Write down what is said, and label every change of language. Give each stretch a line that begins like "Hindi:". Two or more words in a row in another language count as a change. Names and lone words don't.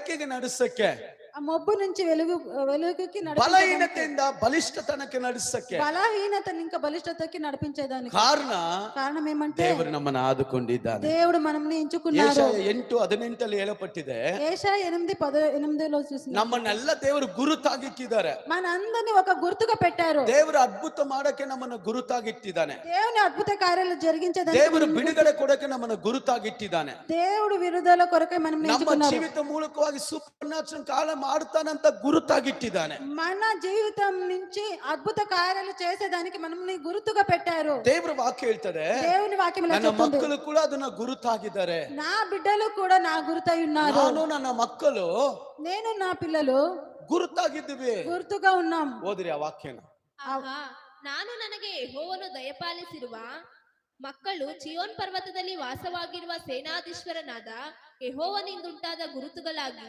Kannada: ಬೆಳಕಿಗೆ ನಡೆಸಕ್ಕೆ,
Telugu: ఆ మొబ్బు నుంచి వెలుగుకి నడిపించేదానికి,
Kannada: ಬಲಹೀನತೆಯಿಂದ ಬಲಿಷ್ಠತನಕ್ಕೆ ನಡೆಸಕ್ಕೆ
Telugu: బలహీనతని ఇంకా బలిష్టతకి నడిపించేదానికి
Kannada: ಕಾರಣ
Telugu: ఏమంటే
Kannada: ದೇವರು ನಮ್ಮನ್ನು ಆದುಕೊಂಡಿದ್ದಾನೆ.
Telugu: దేవుడు మనల్ని ఎంచుకున్నారు.
Kannada: ಯೆಶಾಯ 8:18 ಹೇಳಪಟ್ಟಿದೆ,
Telugu: యెషయా 8:18లో చూసిన
Kannada: ನಮ್ಮನ್ನೆಲ್ಲ ದೇವರು ಗುರುತಾಗಿಟ್ಟಿದ್ದಾರೆ.
Telugu: మనందరిని ఒక గుర్తుగా పెట్టారు.
Kannada: ದೇವರು ಅದ್ಭುತ ಮಾಡಕ್ಕೆ ನಮ್ಮನ್ನು ಗುರುತಾಗಿಟ್ಟಿದ್ದಾನೆ.
Telugu: దేవుని అద్భుత కార్యాలు జరిగించేదానికి,
Kannada: ದೇವರು ಬಿಡುಗಡೆ ಕೊಡಕ್ಕೆ ನಮ್ಮನ್ನು ಗುರುತಾಗಿಟ್ಟಿದ್ದಾನೆ.
Telugu: దేవుడు విడుదల కొరకై మనం
Kannada: ನಮ್ಮ
Telugu: ఎంచుకున్నారు.
Kannada: ಜೀವಿತ ಮೂಲಕವಾಗಿ ಸೂಪರ್ ನ್ಯಾಚುರಲ್ ಕಾಲ ಮಾಡ್ತಾನಂತ ಗುರುತಾಗಿಟ್ಟಿದ್ದಾನೆ.
Telugu: మన జీవితం నుంచి అద్భుత కార్యాలు చేసేదానికి మనల్ని గుర్తుగా పెట్టారు.
Kannada: ದೇವರ ವಾಕ್ಯ ಹೇಳ್ತದೆ,
Telugu: దేవుని వాక్యం ఇలా
Kannada: ನನ್ನ
Telugu: చెప్తుంది,
Kannada: ಮಕ್ಕಳು ಕೂಡ ಅದನ್ನ ಗುರುತಾಗಿದ್ದಾರೆ.
Telugu: నా బిడ్డలు కూడా నా గుర్తై ఉన్నారు.
Kannada: ನಾನು ನನ್ನ ಮಕ್ಕಳು
Telugu: నేను నా పిల్లలు
Kannada: ಗುರುತಾಗಿದ್ದೀವಿ.
Telugu: గుర్తుగా ఉన్నాం.
Kannada: ಓದ್ರಿ ಆ ವಾಕ್ಯನ. ಆಹಾ, ನಾನು ನನಗೆ ಯೆಹೋವನು ದಯಪಾಲಿಸಿರುವ ಮಕ್ಕಳು ಚಿಯೋನ್ ಪರ್ವತದಲ್ಲಿ ವಾಸವಾಗಿರುವ ಸೇನಾಧೀಶ್ವರನಾದ ಯೆಹೋವನಿಂದುಂಟಾದ ಗುರುತುಗಳಾಗಿ